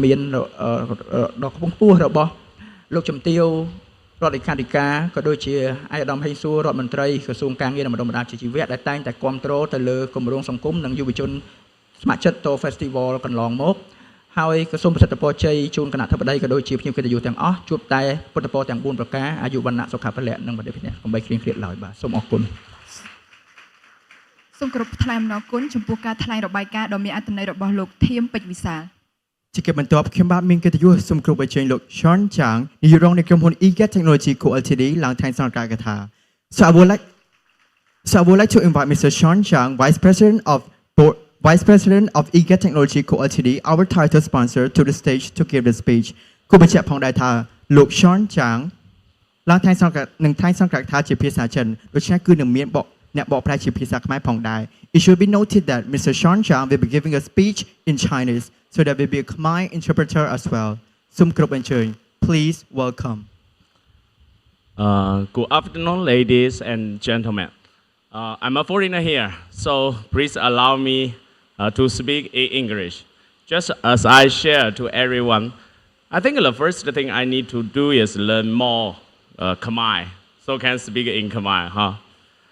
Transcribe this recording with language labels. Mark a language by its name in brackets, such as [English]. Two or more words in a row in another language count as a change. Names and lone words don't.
[Khmer] មានដ៏ខ្ពង់ខ្ពស់របស់លោកជំទាវរដ្ឋលេខាធិការក៏ដូចជាអាយដាមហេងសួររដ្ឋមន្ត្រីក្រសួងការងារនិងបណ្ដុំបណ្ដាលវិជ្ជាជីវៈដែលតែងតែគាំទ្រទៅលើគម្រោងសង្គមនិងយុវជនស្ម័គ្រចិត្ត TO Festival កន្លងមកហើយក៏សូមប្រសិទ្ធពរជ័យជូនគណៈអធិបតីក៏ដូចជាភ្ញៀវកិត្តិយសទាំងអស់ជួបតែពុទ្ធពរទាំង4ប្រការអាយុវណ្ណៈសុខៈពលៈនិងបដិភិនៈកុំបីឃ្លៀងឃ្លាតឡើយបាទសូមអរគុណ សូមគោរពថ្លែងអំណរគុណចំពោះការថ្លែងរបាយការណ៍ដ៏មានអត្ថន័យរបស់លោកធៀមពេជ្រវិសាល ជាកិច្ចបន្ទាប់ខ្ញុំបាទមានកិត្តិយសសូមគោរពអញ្ជើញលោក Sean Chang នាយករងនៃក្រុមហ៊ុន eGate Technology Co Ltd ឡើងថ្លែងសន្និដ្ឋានថា [English] So I would like to invite Mr. Sean Chang, Vice President of eGate Technology Co Ltd, our title sponsor, to the stage to give the speech. [Khmer] គូបញ្ជាក់ផងដែរថាលោក Sean Chang ឡើងថ្លែងសន្និដ្ឋាននឹងថ្លែងសន្និដ្ឋានថាជាភាសាចិនដូច្នេះគឺនឹងមានអ្នកបកប្រែជាភាសាខ្មែរផងដែរ [English] It should be noted that Mr. Sean Chang will be giving a speech in Chinese, so there will be a Khmer interpreter as well. [Khmer] សូមគោរពអញ្ជើញ [English] Please welcome. Good afternoon, ladies and gentlemen. I'm a foreigner here, so please allow me to speak in English. Just as I share to everyone, I think the first thing I need to do is learn more Khmer, so can speak in Khmer, huh?